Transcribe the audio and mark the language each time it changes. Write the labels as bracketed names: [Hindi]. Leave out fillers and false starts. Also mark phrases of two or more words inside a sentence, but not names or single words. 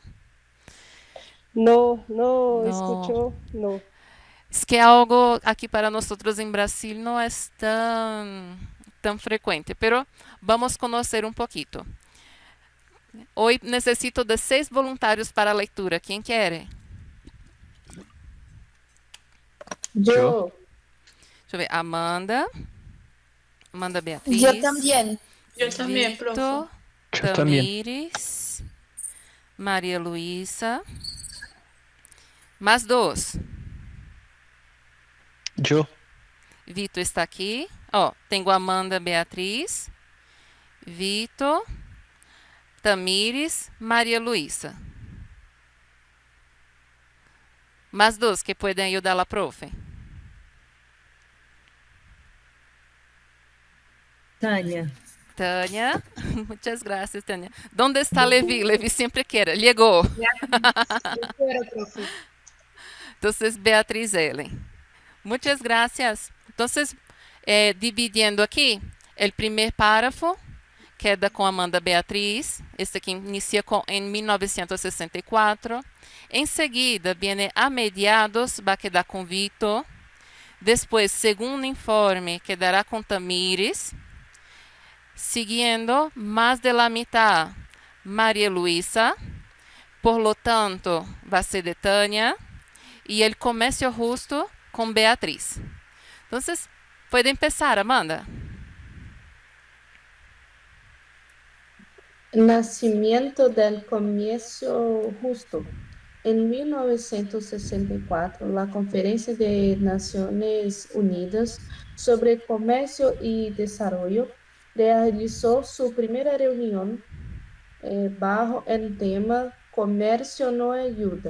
[Spanish] No, no No. escuchó, no. Es que algo aquí para nosotros en Brasil no es tan frecuente, pero vamos a conocer un poquito. Hoy necesito de 6 voluntarios para [Portuguese] a leitura. Quem quer? [Spanish] yo, Yo, [Portuguese] Deixa eu ver. Amanda [Spanish] Yo Beatriz, también. Yo también, profe. Vitor, yo también. [Portuguese] Tamires, Maria Luísa. Mais 2. [Spanish] Yo, [Portuguese] Vitor está aqui. Ó, tenho Amanda Beatriz, Vitor, Tamires, Maria Luísa. Mais 2 que podem ajudar a profe. Tânia, Tânia, muitas graças, Tânia. [Spanish] ¿Dónde está [Portuguese] Levi? Levi sempre quer. Chegou. Espera, profe. [Spanish] Entonces, Beatriz Ellen. Muchas gracias. Entonces, [Portuguese] dividindo aqui, o primeiro párrafo queda com Amanda Beatriz. Este aqui inicia em 1964. Em seguida, [Spanish] viene a mediados, [Portuguese] vai quedar com Vitor. Depois, segundo informe, quedará com Tamires. [Spanish] Siguiendo, mais de la mitad, Maria Luisa. Por lo tanto, [Portuguese] vai ser de Tânia. [Spanish] E el comercio justo con Beatriz. Entonces, puede empezar, Amanda. nacimiento del comercio justo. En 1964, la Conferencia de Naciones Unidas sobre Comercio y Desarrollo realizó su primera reunión bajo el tema Comercio no ayuda.